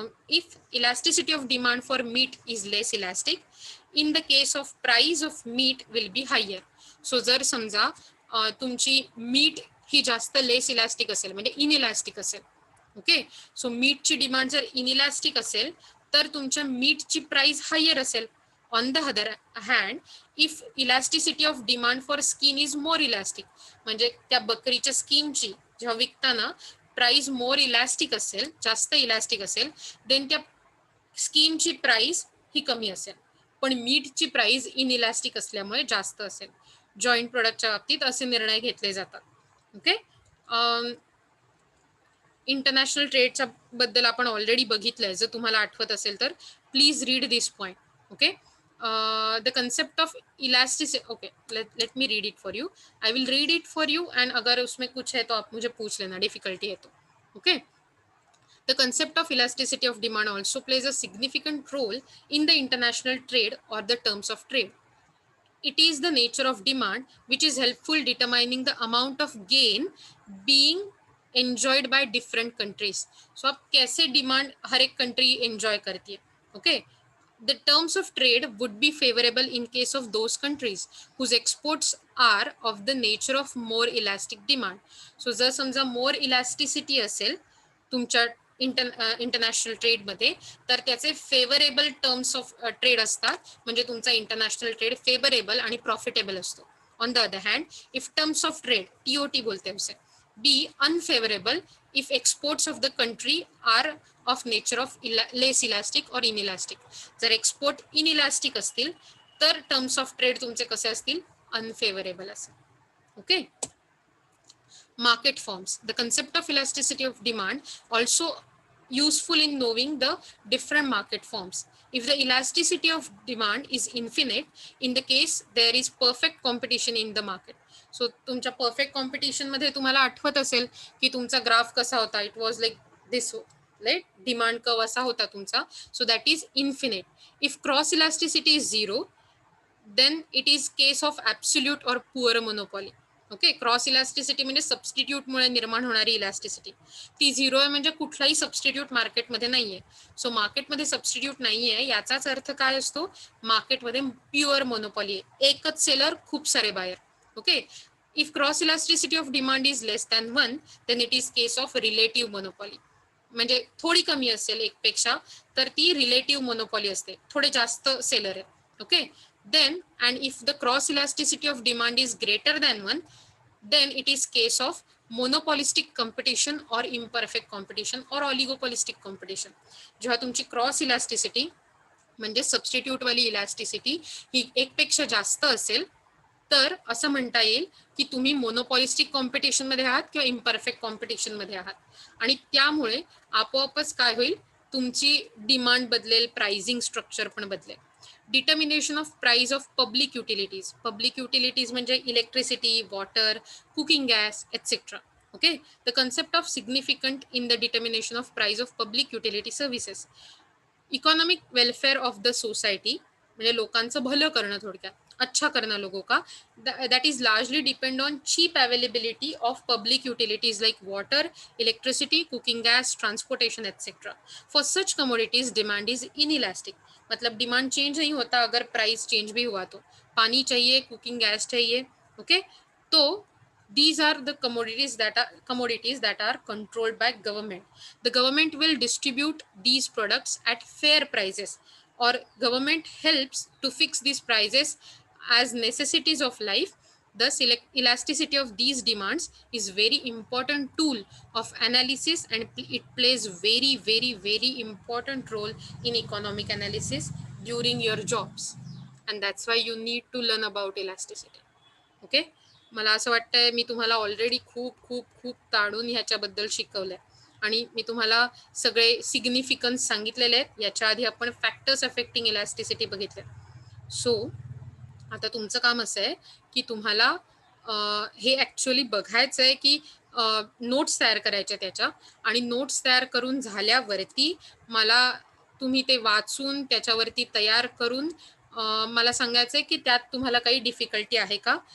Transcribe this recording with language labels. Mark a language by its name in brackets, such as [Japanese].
[English] If elasticity of demand for meat is less elastic, in the case of price of meat will be higher. [Marathi] So जर समजा तुमची meet ही जास्त लेस elastic असेल, म्हणजे inelastic असेल. Okay, so मीटची demand जर inelastic असेल तर तुमच्या मीटची प्राइस हायर असेल. [English] on the other hand, if elasticity of demand for skin is more elastic, [Marathi] म्हणजे त्या बकरीच्या स्किनची जेव्हा विकताना प्राइस मोर इलास्टिक असेल, जास्त इलास्टिक असेल, देन त्या स्किनची प्राइस ही कमी असेल, पण मीटची प्राइस इनइलास्टिक असल्यामुळे जास्त असेल. जॉईंट प्रोडक्टच्या बाबतीत असे निर्णय घेतले जातात. ओके, इंटरनॅशनल ट्रेडच्या बद्दल आपण ऑलरेडी बघितलंय. जर तुम्हाला आठवत असेल तर [English] Please read this point. Okay, the concept of elasticity. Okay, let me read it for you. I will read it for you, and [Hindi] अगर उसमें कुछ है तो आप मुझे पूछ लेना, [English] difficulty है तो. Okay, the concept of elasticity of demand also plays a significant role in the international trade or the terms of trade. It is the nature of demand which is helpful determining the amount of gain being enjoyed by different countries. [Hindi] So अब कैसे demand हर एक country enjoy करती है. [English] Okay, the terms of trade would be favorable in case of those countries whose exports are of the nature of more elastic demand. [Marathi] So जर समजा more elasticity असेल तुमच्या international ट्रेडमध्ये, तर त्याचे फेवरेबल टर्म्स ऑफ ट्रेड असतात, म्हणजे तुमचा इंटरनॅशनल ट्रेड फेवरेबल आणि प्रॉफिटेबल असतो. [English] on the other hand, if terms of trade, TOT [Hindi] बोलते हैं उसे, [English] Be unfavourable if exports of the country are of nature of less elastic और inelastic. [Marathi] जर एक्सपोर्ट इनइलास्टिक असतील तर टर्म्स ऑफ ट्रेड तुमचे कसे असतील, अनफेवरेबल असेल. [English] Okay, market forms. The concept of elasticity of demand also useful in knowing the different market forms. If the elasticity of demand is infinite, in the case there is perfect competition in the market. [Marathi] So तुमच्या perfect competition मध्ये तुम्हाला आठवत असेल की तुमचा graph कसा होता, [English] it was like this, right? [Marathi] Demand curve असा होता तुमचा. [English] So that is infinite. If cross elasticity is zero, then it is case of absolute or poor monopoly. [Marathi] Okay, cross elasticity म्हणजे सबस्टिट्यूटमुळे निर्माण होणारी इलास्टिसिटी, ती झिरो आहे म्हणजे कुठलाही सबस्टिट्यूट मार्केटमध्ये नाहीये. सो मार्केटमध्ये सबस्टिट्यूट नाहीये याचाच अर्थ काय असतो, मार्केटमध्ये प्युअर मोनोपॉली आहे, एकच सेलर खूप सारे buyer. [English] Okay, if cross elasticity of demand is less than 1, then it is case of relative monopoly. [Marathi] म्हणजे थोडी कमी असेल एकपेक्षा तर ती रिलेटिव्ह मोनोपॉली असते, थोडे जास्त सेलर आहे. [English] Okay, then and if the cross elasticity of demand is greater than 1, then it is case of monopolistic competition or imperfect competition or oligopolistic competition. [Marathi] जेव्हा तुमची क्रॉस इलास्टिसिटी म्हणजे सबस्टिट्यूट वाली elasticity ही एकपेक्षा जास्त असेल तर असं म्हणता येईल की तुम्ही मोनोपॉलिस्टिक कॉम्पिटिशन मध्ये आहात किंवा इम्परफेक्ट कॉम्पिटिशन मध्ये आहात, आणि त्यामुळे आपोआपच काय होईल, तुमची डिमांड बदलेल, प्राइसिंग स्ट्रक्चर पण बदलेल. [English] Determination of price of public utilities. Public utilities म्हणजे electricity, water, cooking gas, etc. Okay, the concept of significant in the determination of price of public utility services. Economic welfare of the society [Marathi] म्हणजे लोकांचं भलं करणं, थोडक्यात [Hindi] अच्छा करना लोगों का, [English] that is largely depend on cheap availability of public utilities like water, electricity, cooking gas, transportation, etc. For such commodities demand is inelastic. [Hindi] मतलब डिमांड चेंज नहीं होता अगर प्राइस चेंज भी हुआ तो. पानी चाहिए, कुकिंग गैस चाहिए. [English] Okay, तो these are the commodities that are controlled by government. The government will distribute these products at fair prices, or government helps to fix these prices as necessities of life. Thus elasticity of these demands is very important tool of analysis, and it plays very very important role in economic analysis during your jobs, and that's why you need to learn about elasticity. [Marathi] Okay, मला असं वाटतंय मी तुम्हाला already खूप खूप खूप ताडून ह्याच्याबद्दल शिकवलंय, आणि मी तुम्हाला सगळे सिग्निफिकन्स सांगितलेले आहेत. याच्या आधी आपण फॅक्टर्स अफेक्टिंग इलास्टिसिटी बघितले. सो आता तुमचं काम असं आहे की तुम्हाला हे ॲक्च्युअली बघायचं आहे की नोट्स तयार करायच्या त्याच्या, आणि नोट्स तयार करून झाल्यावरती मला तुम्ही ते वाचून त्याच्यावरती तयार करून मला सांगायचं आहे की त्यात तुम्हाला काही डिफिकल्टी आहे का.